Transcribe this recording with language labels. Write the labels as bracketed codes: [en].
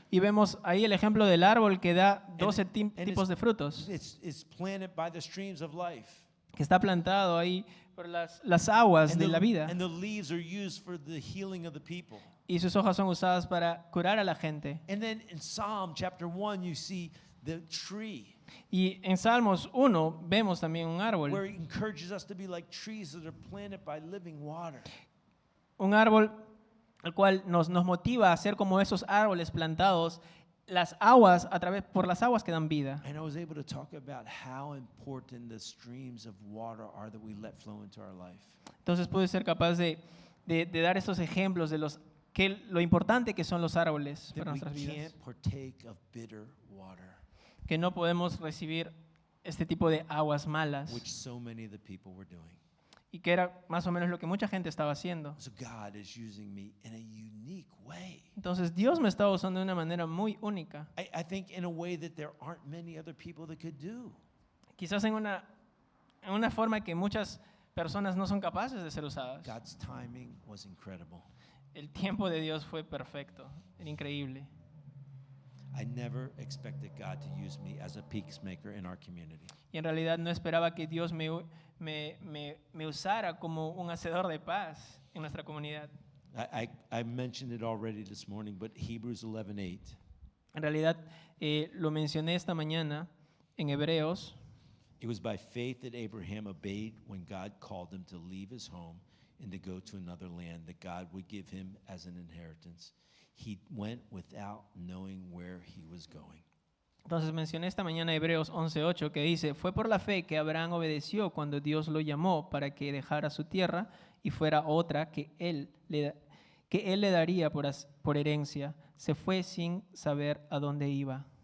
[es] Y vemos ahí el ejemplo del árbol que da 12 [en] And [es] tipos de frutos, [en] It's planted by the streams of life. [es] que está plantado ahí por las aguas de la vida. [en] And the leaves are used for the healing of the people. [es] Y sus hojas son usadas para curar a la gente. [en] And then in Psalm chapter 1, you see the tree, [es] Y en Salmos 1 vemos también un árbol. [en] where it encourages us to be like trees that are planted by living water. [es] Un árbol al cual nos motiva a ser como esos árboles plantados, las aguas por las aguas que dan vida. [en] And I was able to talk about how important the streams of water are that we let flow into our life. [es] Entonces pude ser capaz de dar estos ejemplos de lo importante que son los árboles [en] That [es] para [en] we [es] nuestras vidas. [en] can't partake of bitter water, [es] Que no podemos recibir este tipo de aguas malas. [en] which so many of the people were doing. [es] Y que era más o menos lo que mucha gente estaba haciendo. [en] So God is using me in a unique way. [es] Entonces Dios me estaba usando de una manera muy única. [en] I think in a way that there aren't many other people that could do. [es] Quizás en una forma que muchas personas no son capaces de ser usadas. [en] God's timing was incredible. [es] El tiempo de Dios fue perfecto, era increíble. [en] I never expected God to use me as a peacemaker in our community. [es] Y en realidad no esperaba que Dios me usara como un hacedor de paz en nuestra comunidad. [en] I mentioned it already this morning, but Hebrews 11:8. [es] En realidad lo mencioné esta mañana en Hebreos. [en] It was by faith that Abraham obeyed when God called him to leave his home and to go to another land that God would give him as an inheritance. He went without knowing where he was going. [es] Entonces mencioné esta mañana Hebreos 11:8 que dice, fue por la fe que Abraham obedeció cuando Dios lo llamó para que dejara su tierra y fuera otra que él le daría por herencia. Se fue sin saber a dónde iba.